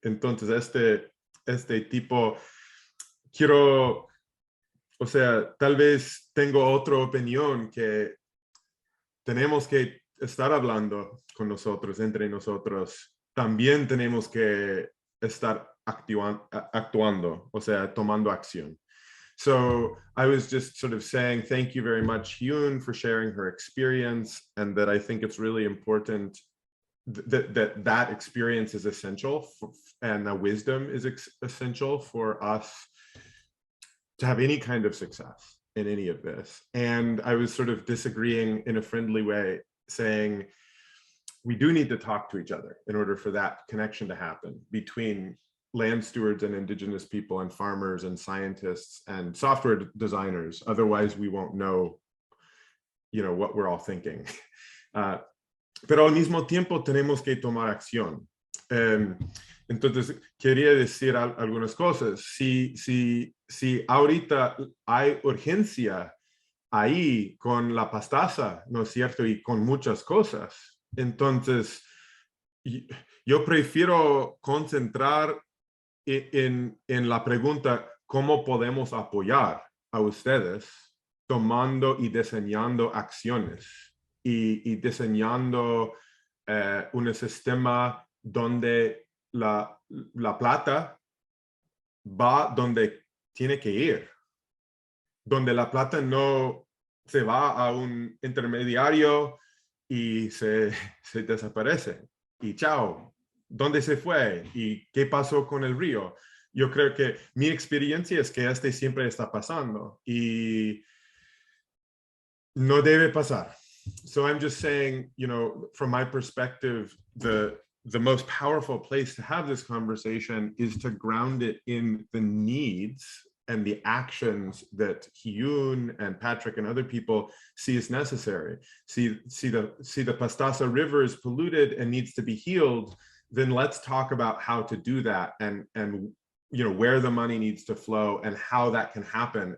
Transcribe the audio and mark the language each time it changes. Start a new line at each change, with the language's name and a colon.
Spanish: Entonces, este tipo, quiero, o sea, tal vez tengo otra opinión que tenemos que estar hablando con nosotros, entre nosotros. También tenemos que estar actuando, o sea, tomando acción.
English: So I was just sort of saying, thank you very much, Hyun, for sharing her experience, and that I think it's really important that experience is essential and the wisdom is essential for us to have any kind of success in any of this. And I was sort of disagreeing in a friendly way, saying we do need to talk to each other in order for that connection to happen between land stewards and indigenous people and farmers and scientists and software designers. Otherwise, we won't know, what we're all thinking.
Spanish: Pero al mismo tiempo tenemos que tomar acción. Entonces, quería decir algunas cosas. Si ahorita hay urgencia ahí con la pastaza, ¿no es cierto? Y con muchas cosas. Entonces, yo prefiero concentrar en la pregunta, ¿cómo podemos apoyar a ustedes tomando y diseñando acciones y diseñando un sistema donde la plata va donde tiene que ir, donde la plata no se va a un intermediario y se desaparece y chao, ¿dónde se fue? ¿Y qué pasó con el río? Yo creo que mi experiencia es que siempre está pasando y no debe pasar.
English: So I'm just saying, from my perspective, the most powerful place to have this conversation is to ground it in the needs and the actions that Hyun and Patrick and other people see as necessary. See the Pastaza River is polluted and needs to be healed, then let's talk about how to do that and where the money needs to flow and how that can happen.